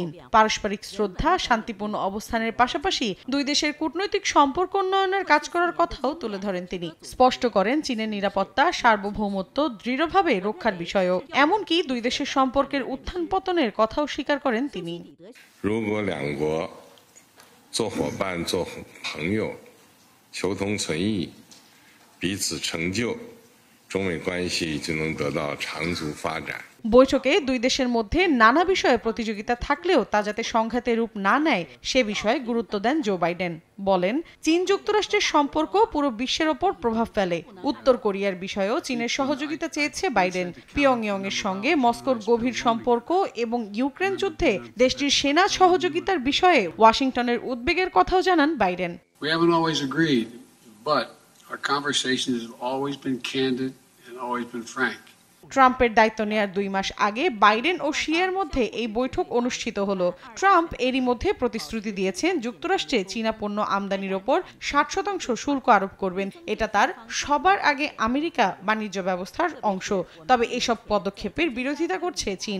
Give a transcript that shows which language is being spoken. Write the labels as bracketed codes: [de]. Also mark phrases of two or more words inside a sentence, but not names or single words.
[bn] পারস্পরিক শ্রদ্ধা, শান্তিপূর্ণ অবস্থানের পাশাপাশি দুই দেশের কূটনৈতিক সম্পর্ক উন্নয়নের কাজ করার কথাও তুলে ধরেন তিনি। স্পষ্ট করেন চীনের নিরাপত্তা, সার্বভৌমত্ব দৃঢ়ভাবে রক্ষার বিষয়েও, এমনকি দুই দেশের সম্পর্কের উত্থান পতনের কথাও স্বীকার করেন তিনি। [zh] 求同存异，彼此成就，中美关系就能得到长足发展。 [bn] বৈঠকে দুই দেশের মধ্যে নানা বিষয়ে প্রতিযোগিতা থাকলেও তা যাতে সংঘাতে রূপ না নেয় সে বিষয়ে গুরুত্ব দেন জো বাইডেন। বলেন, চীন যুক্তরাষ্ট্রের সম্পর্ক পুরো বিশ্বের ওপর প্রভাব ফেলে। উত্তর কোরিয়ার বিষয়েও চীনের সহযোগিতা চেয়েছে বাইডেন। পিয়ংইয়ং এর সঙ্গে মস্কোর গভীর সম্পর্ক এবং ইউক্রেন যুদ্ধে দেশটির সেনা সহযোগিতার বিষয়ে ওয়াশিংটনের উদ্বেগের কথাও জানান বাইডেন। [en] We haven't always agreed, but our conversations have always been candid and always been frank. [bn] ট্রাম্পের দায়িত্ব নেয়ার 2 মাস আগে বাইডেন ও শিয়ের মধ্যে এই বৈঠক অনুষ্ঠিত হলো। ট্রাম্প এরই মধ্যে প্রতিশ্রুতি দিয়েছেন যুক্তরাষ্ট্রে চীনা পণ্য আমদানির ওপর 60% শুল্ক আরোপ করবেন। এটা তার সবার আগে আমেরিকা বাণিজ্য ব্যবস্থার অংশ। তবে এসব পদক্ষেপের বিরোধিতা করছে চীন।